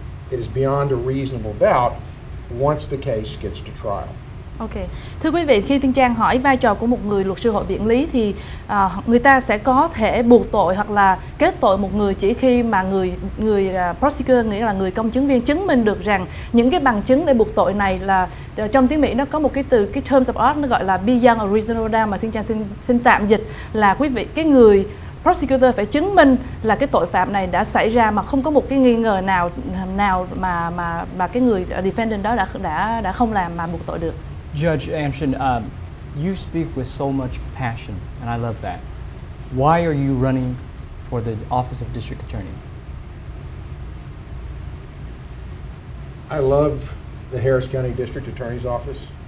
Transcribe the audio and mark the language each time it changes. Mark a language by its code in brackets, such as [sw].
[en] It is beyond a reasonable doubt once the case gets to trial. [vi] Ok, thưa quý vị, khi Thiên Trang hỏi vai trò của một người luật sư hội biện lý thì người ta sẽ có thể buộc tội hoặc là kết tội một người chỉ khi mà người prosecutor, nghĩa là người công chứng viên, chứng minh được rằng những cái bằng chứng để buộc tội này là, trong tiếng Mỹ nó có một cái từ, cái [en] terms of art [vi] nó gọi là [en] beyond a reasonable doubt, [vi] mà Thiên Trang xin tạm dịch là quý vị, cái người prosecutor phải chứng minh là cái tội phạm này đã xảy ra mà không có một cái nghi ngờ nào mà cái người defendant đó đã không làm mà buộc tội được. [en] Judge Anderson, you speak with so much passion, and I love that. Why are you running for the office of district attorney? I love the Harris County District Attorney's Office.